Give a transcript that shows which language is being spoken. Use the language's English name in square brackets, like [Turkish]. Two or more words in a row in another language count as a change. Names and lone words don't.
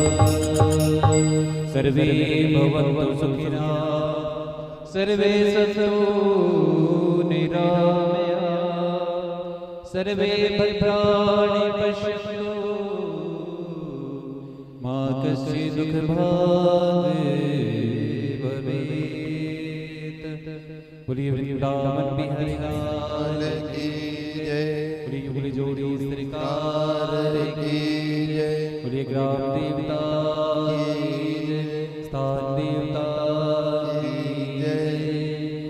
[Sanskrit] सर्वे भवन्तु सुखिनः, सर्वे सन्तु निरामया, सर्वे भद्राणि पश्यन्तु मा कश्चित् दुःखभाग् भवेत्। [Hindi] बोलिए वृंदावन बिहारी लाल की जय, बोलिए बोलिए जोड़ी सरकार की जय, बोलिए ग्राम देवता की जय, स्थान देवता की जय।